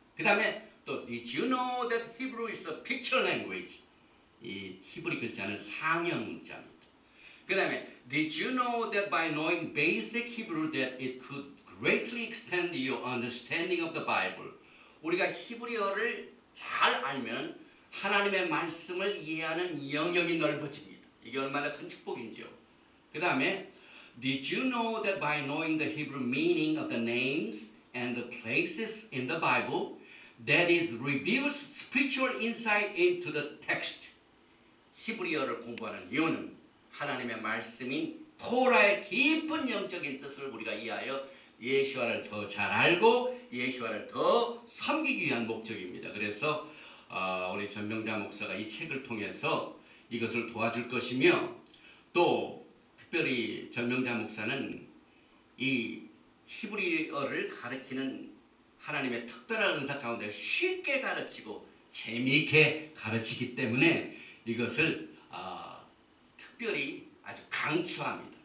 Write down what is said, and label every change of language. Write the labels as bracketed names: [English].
[Korean] 그 다음에 또 [English] Did you know that Hebrew is a picture language? [Korean] 이 히브리 글자는 상형 문자입니다. 그 다음에 [English] Did you know that by knowing basic Hebrew that it could greatly expand your understanding of the Bible? [Korean] 우리가 히브리어를 잘 알면 하나님의 말씀을 이해하는 영역이 넓어집니다. 이게 얼마나 큰 축복인지요. 그 다음에 [English] Did you know that by knowing the Hebrew meaning of the names and the places in the Bible, that is reveals spiritual insight into the text? [Korean] 히브리어를 공부하는 이유는 하나님의 말씀인 토라의 깊은 영적인 뜻을 우리가 이해하여 예수와를 더 잘 알고 예수와를 더 섬기기 위한 목적입니다. 그래서 우리 전명자 목사가 이 책을 통해서 이것을 도와줄 것이며 또 특별히 전명자 목사는 이 히브리어를 가르치는 하나님의 특별한 은사 가운데 쉽게 가르치고 재미있게 가르치기 때문에 이것을 특별히 아주 강추합니다.